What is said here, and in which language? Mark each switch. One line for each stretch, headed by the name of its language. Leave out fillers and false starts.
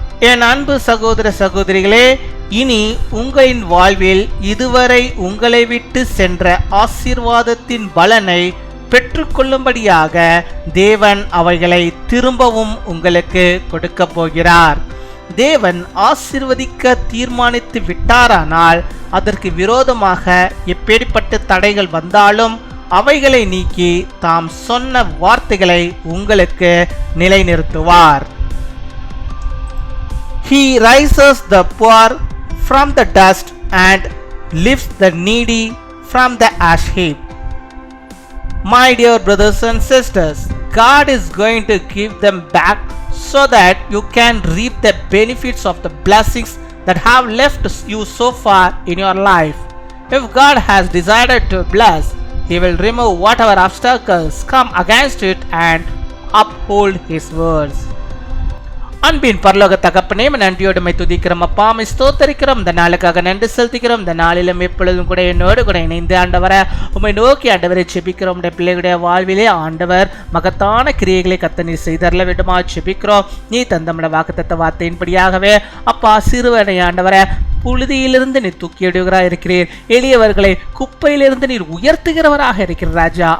Tamil: என் அன்பு சகோதர சகோதரிகளே, இனி உங்களின் வாழ்வில் இதுவரை உங்களை விட்டு சென்ற ஆசீர்வாதத்தின் பலனை பெற்றுக்கொள்ளும்படியாக தேவன் அவைகளை திரும்பவும் உங்களுக்கு கொடுக்க போகிறார். தேவன் ஆசீர்வதிக்க தீர்மானித்து விட்டாரானால் அதற்கு விரோதமாக எப்பேற்பட்ட தடைகள் வந்தாலும் அவைகளை நீக்கி தாம் சொன்ன வார்த்தைகளை உங்களுக்கு நிலைநிறுத்துவார்.
English: He raises the poor from the dust and lifts the needy from the ash heap. My dear brothers and sisters, God is going to give them back so that you can reap the benefits of the blessings that have left you so far in your life. If God has decided to bless, He will remove whatever obstacles come against it and uphold His words.
Tamil: அன்பின் பரலோக தகப்பனே, நன்றியோடு உம்மை துதிக்கிறோம் அப்பா, உம்மை ஸ்தோத்தரிக்கிறோம். இந்த நாளுக்காக நன்றி செலுத்துகிறோம். இந்த நாளிலும் எப்பொழுதும் கூட என்னோடு கூட இணைந்து ஆண்டவரை உம்மை நோக்கி ஆண்டவரை செபிக்கிறோம். உடைய பிள்ளைகளுடைய வாழ்விலே ஆண்டவர் மகத்தான கிரியைகளை கர்த்தர் நீர் செய்தரல வேண்டுமா செபிக்கிறோம். நீ தந்தமிட வாக்குத்தத்த வார்த்தையின்படியாகவே அப்பா, சிறுவனை ஆண்டவரை புழுதியிலிருந்து நீர் தூக்கி எடுகிறாய் இருக்கிறீர், எளியவர்களை குப்பையிலிருந்து நீர் உயர்த்துகிறவராக இருக்கிற ராஜா.